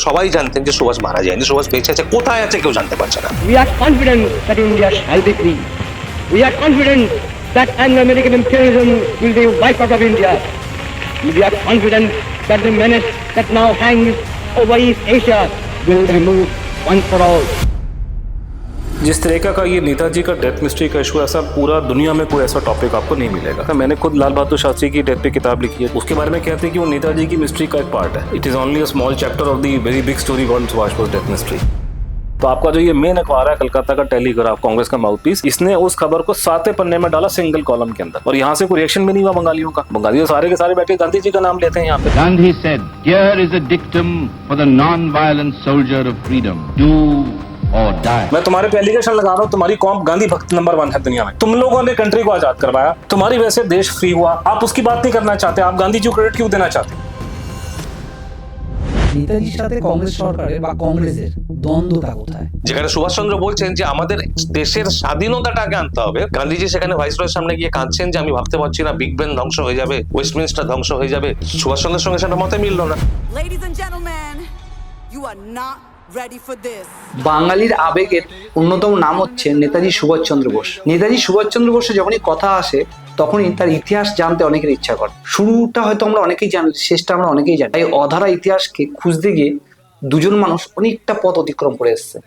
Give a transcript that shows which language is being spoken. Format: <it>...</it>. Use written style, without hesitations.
<bn>সবাই জানতেন যে সুভাষ মারা যায়নি, সুভাষ বেঁচে আছে, কোথায় আছে কেউ জানতে পারছে না।</bn> <en>We are confident that India shall be free. We are confident that Anglo-American imperialism will be wiped out of India. We are confident that the menace that now hangs over East Asia will be removed once for all.</en> <hi>जिस तरीके का ये नेताजी का death mystery का issue, ऐसा पूरा दुनिया में कोई ऐसा टॉपिक आपको नहीं मिलेगा। मैंने खुद लाल बहादुर शास्त्री की डेथ पे किताब लिखी है, उसके बारे में कहते हैं कि वो नेताजी की मिस्ट्री का एक पार्ट है।</hi> <en>It is only a small chapter of the very big story called Subhash Bose death mystery.</en> <hi>तो आपका जो ये मेन अखबार है कलकत्ता का टेलीग्राफ, कांग्रेस का माउथपीस, इसने उस खबर को 7वें पन्ने में डाला सिंगल कॉलम के अंदर, और यहाँ से कोई रिएक्शन भी नहीं हुआ बंगालियों का। बंगाली तो सारे के सारे बैठे गांधी जी का नाम लेते हैं यहाँ पे।</hi> <en>Gandhi said, "Here is a dictum for the non-violent soldier of freedom: do or die."</en> <hi>मैं तुम्हारे पे एलिगेशन लगा रहा हूँ, तुम्हारी कौम गांधी भक्त नंबर 1 है दुनिया में। तुम लोगों ने कंट्री को आजाद करवाया, तुम्हारी वजह से देश फ्री हुआ, आप उसकी बात नहीं करना चाहते, आप गांधी जी को क्रेडिट क्यों देना चाहते?</hi> <bn>নেতাজির সাথে কংগ্রেস সরকারের বা কংগ্রেসের দ্বন্দ্বটা কোথায়? যেখানে সুভাষচন্দ্র বলছেন যে আমাদের দেশের স্বাধীনতাটা আগে আনতে হবে, গান্ধীজি সেখানে ভাইসরয়ের সামনে গিয়ে কাঁদছেন যে আমি ভাবতে পারছি না বিগ বেন ধ্বংস হয়ে যাবে, ওয়েস্টমিনস্টার ধ্বংস হয়ে যাবে। সুভাষচন্দ্রের সঙ্গে সেটা মতে মিলল না।</bn> <en>Ladies and gentlemen, you are not ready for this.</en> <bn>বাঙালির আবেগের অন্যতম নাম হচ্ছে নেতাজি সুভাষচন্দ্র বোস। নেতাজি সুভাষচন্দ্র বোসের যখনই কথা আসে তখনই তার ইতিহাস জানতে অনেকের ইচ্ছা করে। শুরুটা হয়তো আমরা অনেকেই জানি, শেষটা আমরা অনেকেই জানি। তাই অধারা ইতিহাসকে খুঁজতে গিয়ে দুজন মানুষ অনেকটা পথ অতিক্রম করে এসেছে।</bn>